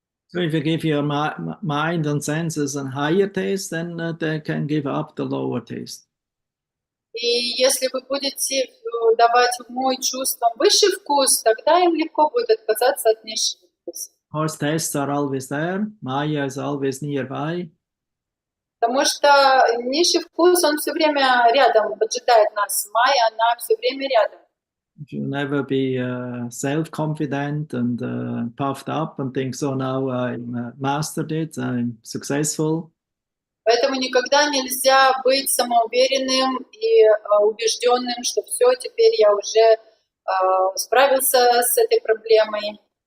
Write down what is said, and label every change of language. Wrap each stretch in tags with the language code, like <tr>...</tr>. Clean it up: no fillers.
<en>So if you give your mind and senses a higher taste, then they can give up the lower taste.</en> <ru>И если вы будете давать уму и чувствам высший вкус, тогда им легко будет отказаться от низшего вкуса.</ru> <en>Because tastes are always there, Maya is always nearby.</en> <ru>Потому что низший вкус, он все время рядом, поджидает нас. Майя, она все время рядом.</ru> <en>You never be self-confident and puffed up and think, so now I mastered it, I'm successful.</en> <ru>Поэтому никогда нельзя быть самоуверенным и убежденным, что все, теперь я уже справился с этой проблемой.</ru>